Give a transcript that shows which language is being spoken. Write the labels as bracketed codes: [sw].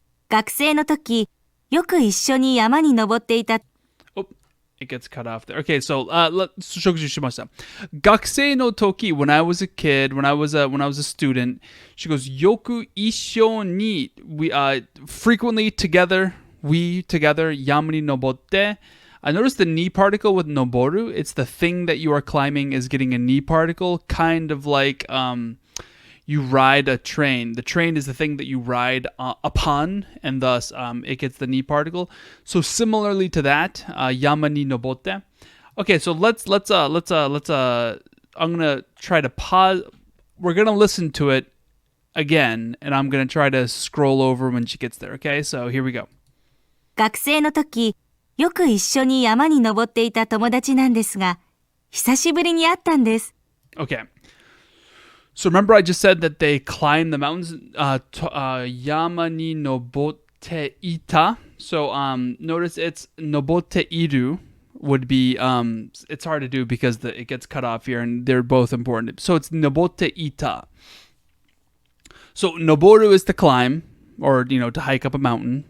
[ja] 学生の時、よく一緒に山に登っていた。 [en] Oh, it gets cut off there. Okay, so [ja] shokuji shimashita. Gakusei no toki, [en] when I was a kid, when I was a student, she goes [ja] yoku issho ni, [en] we frequently together, we together [ja] yama ni nobotte. [en] I noticed the ni particle with noboru. It's the thing that you are climbing is getting a ni particle, kind of like you ride a train. The train is the thing that you ride upon, and thus it gets the ni particle. So similarly to that, [ja] yama ni nobotte. [en] Okay, so let's I'm gonna try to pause. We're gonna listen to it again, and I'm gonna try to scroll over when she gets there. Okay, so here we go. [ja] 学生の時、よく一緒に山に登っていた友達なんですが、久しぶりに会ったんです。 [en] Okay. So remember I just said that they climb the mountains, [ja] yama ni nobotte ita. [en] So notice it's nobotte iru would be, it's hard to do because it gets cut off here and they're both important. So it's nobotte ita. So noboru is to climb or, to hike up a mountain.